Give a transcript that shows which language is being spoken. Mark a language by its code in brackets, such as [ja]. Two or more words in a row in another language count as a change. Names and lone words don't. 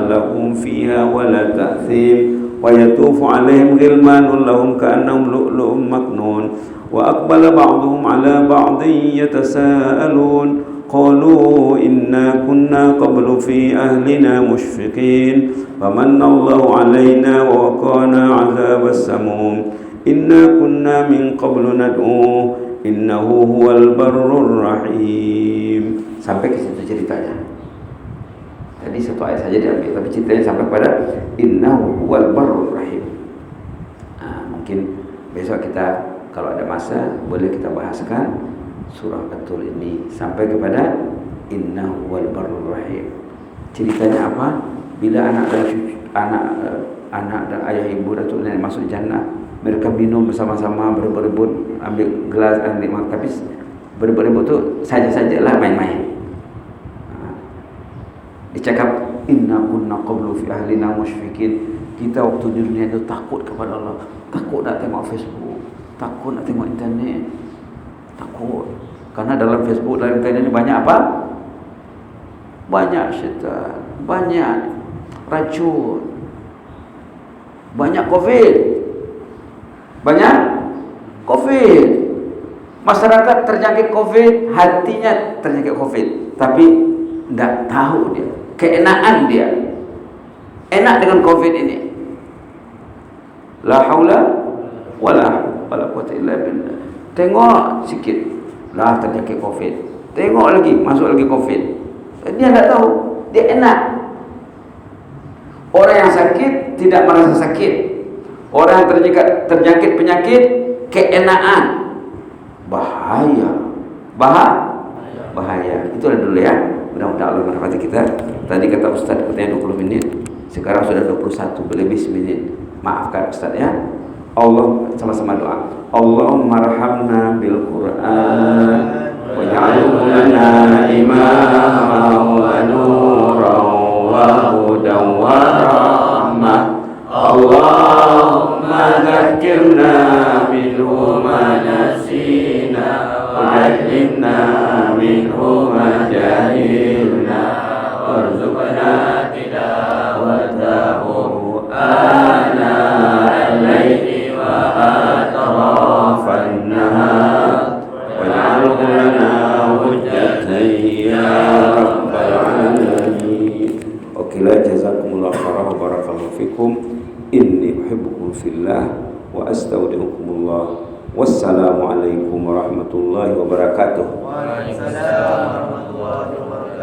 [ar] لهم فيها ولا تأثيم ويطوف عليهم غلمان لهم كأنهم لؤلؤ مكنون وأقبل بعضهم على بعض يتساءلون قالوا إنا كنا قبل في أهلنا مشفقين فمن الله علينا ووقانا عذاب السموم إنا كنا من قبل ندعوه إنه هو البر الرحيم. [ms] Sampai ke situ ceritanya. Tadi satu ayat saja diambil, tapi ceritanya sampai pada [ar] إنه هو البر الرحيم. [ms] Mungkin besok kita kalau ada masa boleh kita bahaskan surah At-Tur ini sampai kepada [ar] إنه هو البر الرحيم. [ms] Ceritanya apa? Bila anak dan ayah ibu datuk nenek masuk jannah, mereka minum bersama-sama berebut-rebut ambil gelas nikmat, tapi berebut-rebut tu saja-sajalah main-main. Dicakap [ar] إنا كنا قبل في أهلنا مشفقين. [ms] Kita waktu di dunia itu takut kepada Allah, takut nak tengok Facebook, takut nak tengok internet, takut karena dalam Facebook, dalam internet ini banyak apa? Banyak syaitan, banyak racun, banyak COVID, banyak COVID. Masyarakat terjangkit COVID, hatinya terjangkit COVID, tapi tidak tahu dia, keenaan dia, enak dengan COVID ini. [ar] لا حول ولا قوة إلا بالله. [ms] Tengok sikit, lah terjangkit COVID. Tengok lagi, masuk lagi COVID. Dia tidak tahu, dia enak. Orang yang sakit tidak merasa sakit. Orang yang terjangkit penyakit keenaan. Bahaya. Itulah dulu ya. Mudah-mudahan Allah merahmati kita. Tadi kata Ustaz katanya 20 menit. Sekarang sudah 21 lebih 9 menit. Maafkan Ustaz ya. Allah, sama-sama doa. [ar] اللهم ارحمنا بالقرآن واجعله لنا إماما ونورا وهدى ورحمة. اللهم ذكرنا منه ما نسينا وعلمنا منه ما جهلنا وارزقنا تلاوته آناء الليل وأطراف النهار واجعله لنا حجة يا رب العالمين. Okelah, جزاكم الله خيرا وبارك الله فيكم. إني أحبكم في الله وأستودعكم الله. والسلام عليكم ورحمة الله وبركاته. وعليكم السلام ورحمة الله وبركاته.